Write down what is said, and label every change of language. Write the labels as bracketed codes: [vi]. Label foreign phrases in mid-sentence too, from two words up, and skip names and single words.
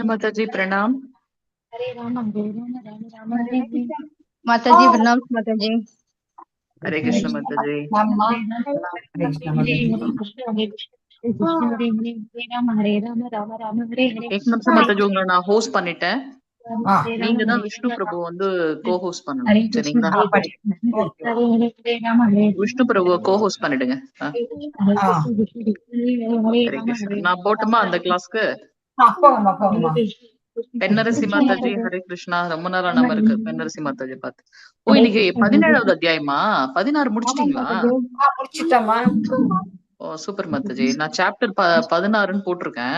[hi] कृष्ण माता जी प्रणाम। हरे राम हरे हरे कृष्ण माता जी प्रणाम माता जी। हरे कृष्ण माता जी। हरे कृष्ण माता जी। एक निமிஷம் माता जी, [ta] உங்களை நான் ஹோஸ்ட் பண்ணிட்டேன். ஆ நீங்க தான் விஷ்ணு பிரபு வந்து கோ-ஹோஸ்ட் பண்ணணும். [hi] हरे कृष्ण [ta] சரிங்களா? அப்படி ஓகே [hi] हरे हरे राम हरे [ta] விஷ்ணு பிரபுவை கோ-ஹோஸ்ட் பண்ணிடுங்க. [hi] हरे ஆ कृष्ण कृष्ण कृष्ण हरे ஹரே राम [ta] கிருஷ்ணா. நான் போட்டுமா அந்த கிளாஸ்க்கு? போங்கம்மா [hi] हरे [ta] போங்கம்மா [hi] कृष्ण [ta] பென்னரசி [hi] कृष्ण [ta] மாதாஜி ஹரே கிருஷ்ணா. ரொம்ப நேரம் நம்ம இருக்கு பென்னரசி மாதாஜி பார்த்து. ஓ, இன்னைக்கு 17வது அத்தியாயமா? 16 ஆமா முடிச்சிட்டீங்களா? மாதா ஜி. முடிச்சிட்டோம்மா. ஓ சூப்பர் மாதாஜி. நான் சாப்டர் 16ன்னு போட்டிருக்கேன்.